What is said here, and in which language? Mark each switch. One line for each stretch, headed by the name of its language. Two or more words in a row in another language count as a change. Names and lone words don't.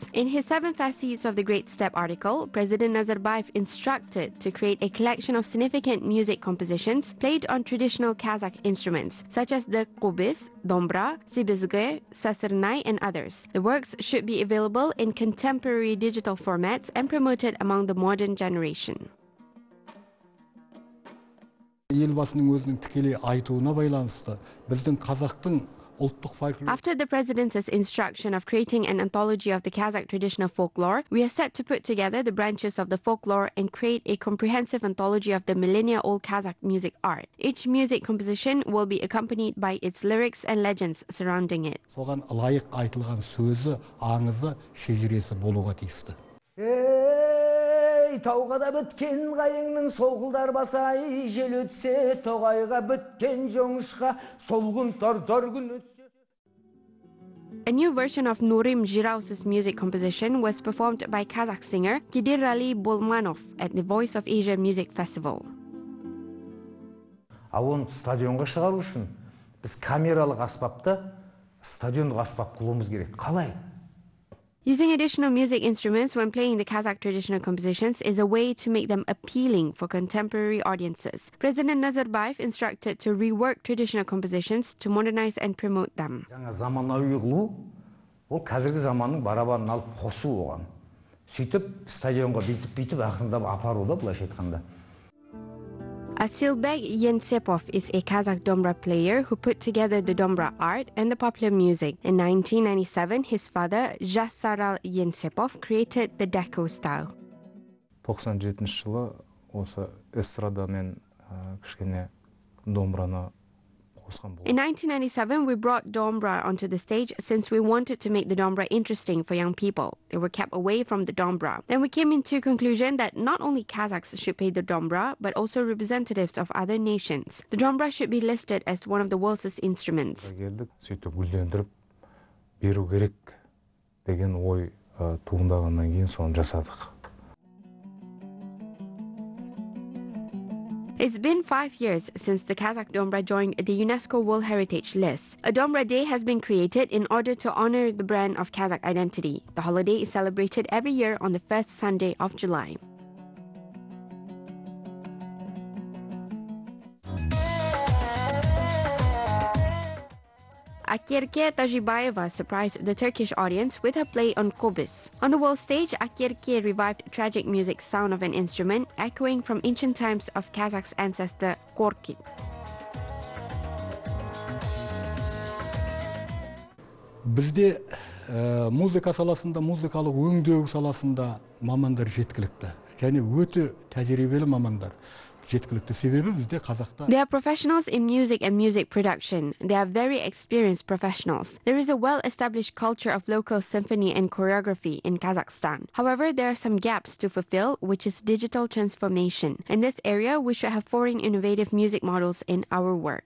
English: In his 7 Facets of the Great Steppe article, President Nazarbayev instructed to create a collection of significant music compositions played on traditional Kazakh instruments, such as the kobis, dombra, sibizge, sasirnay, and others. The works should be available in contemporary digital formats and promoted among the modern generation.
Kazakh: Елбасының өзінің тікелей айтуына байланысты біздің қазақтың ұлттық фольклор.
English: After the president's instruction of creating an anthology of the Kazakh traditional folklore, we are set to put together the branches of the folklore and create a comprehensive anthology of the millennia-old Kazakh music art. Each music composition will be accompanied by its lyrics and legends surrounding it.
Kazakh: Соған лайық айтылған сөзі, аңызы, шежіресі болуға тиісті. Тауға да біткен қайыңның солғылдар басай, жел өтсе тоғайға біткен жоңышқа солғын тор күн өтсе.
English: A new version of Nurim Jiraus's music composition was performed by Kazakh singer Kidirali Bolmanov at the Voice of Asia Music Festival.
Kazakh: Оны стадионға шығару үшін біз камералық аспапты стадиондық аспап қылуымыз керек. Қалай?
English: Using additional music instruments when playing the Kazakh traditional compositions is a way to make them appealing for contemporary audiences. President Nazarbayev instructed to rework traditional compositions to modernize and promote them.
Kazakh: Жаңа заманауи қылу, ол қазіргі заманның барабанын алып қосу оған. Сөйтіп стадионға бүйтіп ақырындап апару да, былайша айтқанда.
English: Asilbek Yensepov is a Kazakh dombra player who put together the dombra art and the popular music. In 1997, his father, Jassaral Yensepov, created the Deco style.
Kazakh: 97 жылы осы эстрадамен кішкене домбраны қосқан болды.
English: In 1997, we brought dombra onto the stage since we wanted to make the dombra interesting for young people. They were kept away from the dombra. Then we came into conclusion that not only Kazakhs should play the dombra, but also representatives of other nations. The dombra should be listed as one of the world's instruments.
Kazakh: Келдік, сөйтіп гүлдендіріп беру керек деген ой туындағаннан кейін соны жасадық.
English: It's been 5 years since the Kazakh dombra joined the UNESCO World Heritage List. A Dombra Day has been created in order to honor the brand of Kazakh identity. The holiday is celebrated every year on the first Sunday of July. Akirke Tajibayeva surprised the Turkish audience with her play on kobis. On the world stage, Akirke revived tragic music sound of an instrument echoing from ancient times of Kazakh's ancestor Korki.
Kazakh: Бізде музыка саласында, музыкалық өңдеу саласында мамандар жеткілікті. Және өте тәжірибелі мамандар.
English: They are professionals in music and music production. They are very experienced professionals. There is a well-established culture of local symphony and choreography in Kazakhstan. However, there are some gaps to fulfill, which is digital transformation. In this area, we should have foreign innovative music models in our work.